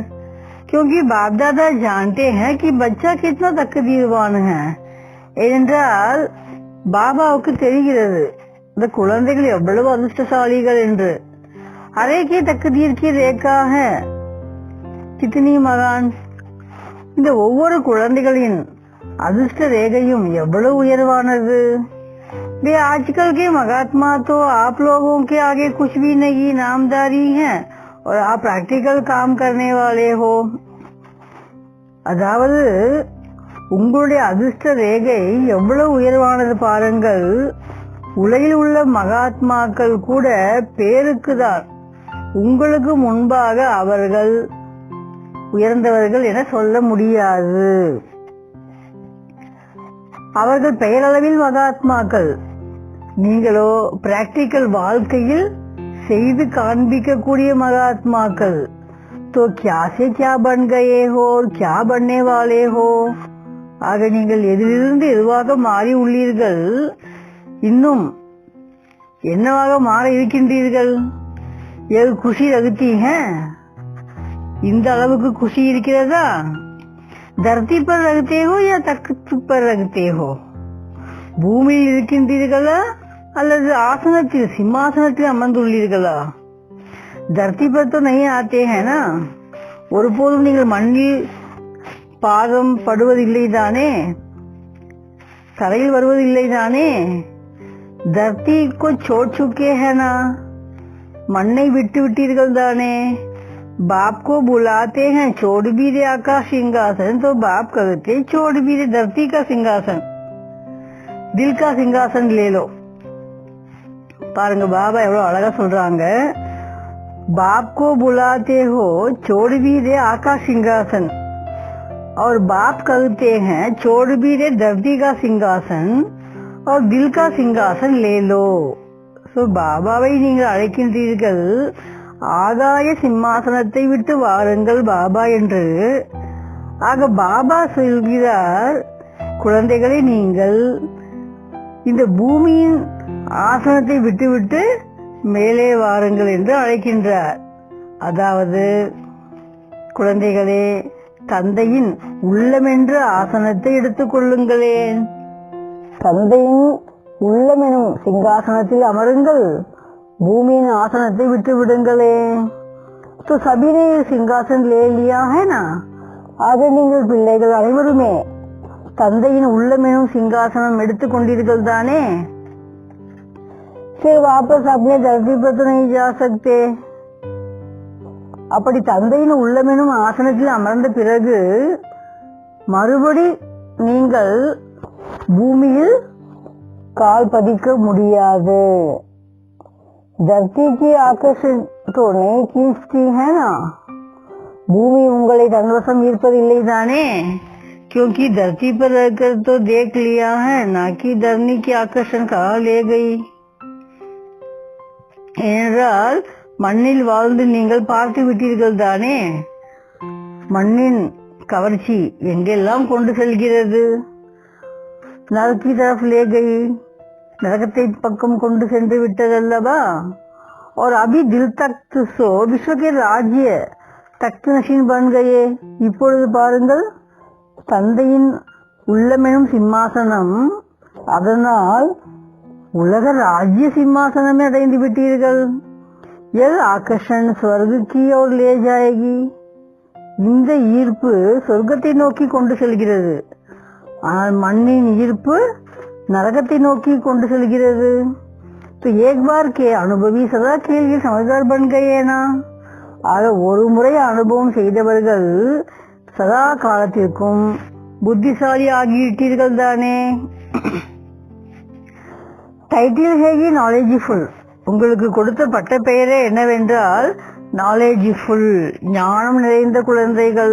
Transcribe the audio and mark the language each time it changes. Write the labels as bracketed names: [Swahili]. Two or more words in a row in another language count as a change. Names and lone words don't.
[Hindi] क्योंकि बाप दादा जानते हैं कि बच्चा कितना तकदीरवान है. [Tamil] ஏனென்றால் பாபாவுக்கு தெரிகிறது இந்த குழந்தைகள் எவ்வளவு அதிர்ஷ்டசாலிகள் என்று. [Hindi] हरेक तकदीर की रेखा है कितनी महान. [Tamil] இந்த ஒவ்வொரு குழந்தைகளின் அதிர்ஷ்ட ரேகையும் எவ்வளவு உயர்வானது. [Hindi] वे आजकल के महात्मा तो आप लोगों के आगे कुछ भी नहीं, नामदारी है और आप प्रैक्टिकल काम करने वाले हो. [Tamil] அதாவது உங்களுடைய அதிர்ஷ்ட ரேகை எவ்வளவு உயர்வானது பாருங்கள். உலகில் உள்ள மகாத்மாக்கள் கூட பேருக்குதான், உங்களுக்கு முன்பாக அவர்கள் உயர்ந்தவர்கள் என சொல்ல முடியாது. அவர்கள் பெயரளவில் மகாத்மாக்கள், நீங்களோ பிராக்டிக்கல் வாழ்க்கையில் செய்து காண்பிக்கக்கூடிய மகாத்மாக்கள். [Hindi] तो क्या से क्या बन गए हो और क्या बनने वाले हो. [Tamil] ஆக நீங்கள் எதிலிருந்து எதுவாக மாறி உள்ளீர்கள், இன்னும் என்னவாக மாற இருக்கின்றீர்கள். [Hindi] इतनी खुशी रहती है, இந்த அளவுக்கு குஷி இருக்கிறதா. धरती पर रहते हो या तख्त पर रहते हो. [Tamil] பூமியில் இருக்கின்றீர்களா அல்லது ஆசனத்தில் சிம்மாசனத்தில் அமர்ந்துள்ளீர்களா. [Hindi] धरती पर तो नहीं आते हैं ना. [Tamil] ஒருபோதும் நீங்கள் மண்ணில் பாதம் படுவதில்லை தானே, தரையில் வருவதில்லை தானே. [Hindi] धरती को छोड़ चुके हैं ना, [Tamil] மண்ணை விட்டு விட்டீர்கள் தானே. [Hindi] बाप को बुलाते हैं छोड़ भी दे आकाश सिंहासन, तो बाप कहते छोड़ भी दे धरती का सिंहासन, दिल का सिंहासन ले लो. [Tamil] பாருங்க பாபா எவ்வளவு அழகா சொல்றாங்க. [Hindi] बाप को बुलाते हो छोड़ भी दे आकाश सिंहासन और बाप कहते हैं छोड़ भी दे धरती का सिंहासन और दिल का सिंहासन ले लो. [Tamil] सो பாபாவை நீங்கள் அழைக்கின்றீர்கள், ஆகாய சிம்மாசனத்தை விட்டு வாருங்கள் பாபா என்று. ஆக பாபா சொல்கிறார், குழந்தைகளை நீங்கள் இந்த பூமியின் ஆசனத்தை விட்டுவிட்டு மேலே வாருங்கள் என்று அழைக்கின்றார். அதாவது குழந்தைகளே, தந்தையின் உள்ளமென்ற ஆசனத்தை எடுத்துக் கொள்ளுங்களேன். தந்தையின் உள்ளமெனும் சிங்காசனத்தில் அமருங்கள், பூமியின் ஆசனத்தை விட்டு விடுங்களே. [Hindi] तो सभी ने सिंहासन ले लिया है ना, [Tamil] ஆக நீங்கள் பிள்ளைகள் அனைவருமே தந்தையின் உள்ளமெனும் சிங்காசனம் எடுத்துக் கொண்டீர்கள் தானே? [Hindi] फिर वापस अपने धरती पर तो नहीं जा सकते. [Tamil] அப்படி தந்தையின் உள்ளமெனும் ஆசனத்தில் அமர்ந்த பிறகு மறுபடி நீங்கள் பூமியில் கால் பதிக்க முடியாது. [Hindi] धरती की आकर्षण तो नहीं खींचती है ना. [Tamil] பூமி உங்களை தன்வசம் ஈர்ப்பதில்லை தானே? [Hindi] क्योंकि धरती पर रहकर तो देख लिया है ना कि धरनी की आकर्षण कहाँ ले गई. [Tamil] ஏனென்றால் மண்ணில் வாழ்ந்து நீங்கள் பார்த்து விட்டீர்கள் தானே, மண்ணின் கவர்ச்சி எங்கெல்லாம் கொண்டு செல்கிறது. [Hindi] நரकी तरफ ले गई, [Tamil] நரகத்தை பக்கம் கொண்டு சென்று விட்டதல்லவா. [Hindi] और अभी दिल तख्त सो विश्व के राज्य तख्त नशीन बन गए. [Tamil] இப்பொழுது பாருங்கள், தந்தையின் உள்ளமெனும் சிம்மாசனம், அதனால் உலக ராஜ்ய சிம்மாசனமே அடைந்து விட்டீர்கள். [Hindi] यह आकर्षण स्वर्ग की ओर ले जाएगी. [Tamil] இந்த ஈர்ப்பு சொர்க்கத்தை நோக்கி கொண்டு செல்கிறது. ஆனால் மண்ணின் ஈர்ப்பு நரகத்தை நோக்கி கொண்டு செல்கிறது. [Hindi] तो एक बार के अनुभवी सदा के लिए समझदार बन गए ना. [Tamil] ஆக ஒரு முறை அனுபவம் செய்தவர்கள் சதா காலத்திற்கும் புத்திசாலி ஆகிவிட்டீர்கள் தானே. [Hindi] टाइटल है कि नॉलेजफुल. [Tamil] உங்களுக்கு கொடுத்த பட்ட பெயரே என்னவென்றால் நாலேஜ்ஃபுல், ஞானம் நிறைந்த குழந்தைகள்.